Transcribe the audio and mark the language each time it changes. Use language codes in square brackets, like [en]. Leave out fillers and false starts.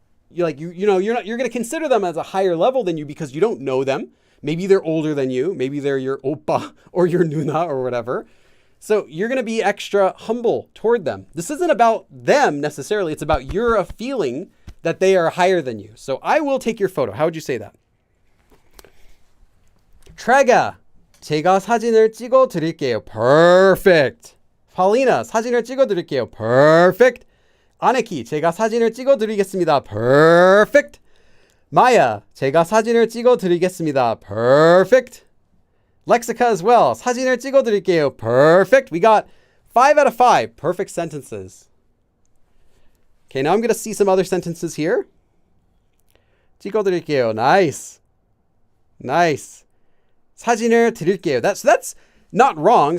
[en] You're going to consider them as a higher level than you because you don't know them. Maybe they're older than you. Maybe they're your oppa or your nuna or whatever. So you're going to be extra humble toward them. This isn't about them necessarily. It's about your feeling that they are higher than you. So I will take your photo. How would you say that? [ko] Trega, 제가 사진을 찍어 드릴게요. [en] Perfect. [ko] Paulina, 사진을 찍어 드릴게요. [en] Perfect. [ko] Aneki, 제가 사진을 찍어 드리겠습니다. [en] Perfect. [ko] Maya, 제가 사진을 찍어 드리겠습니다. [en] Perfect. Lexica as well. [ko] 사진을 찍어 드릴게요. [en] Perfect. We got 5 out of 5 perfect sentences. Okay, now I'm going to see some other sentences here. [ko] 찍어 드릴게요. [en] Nice. [ko] 사진을 드릴게요. [en] That's not wrong.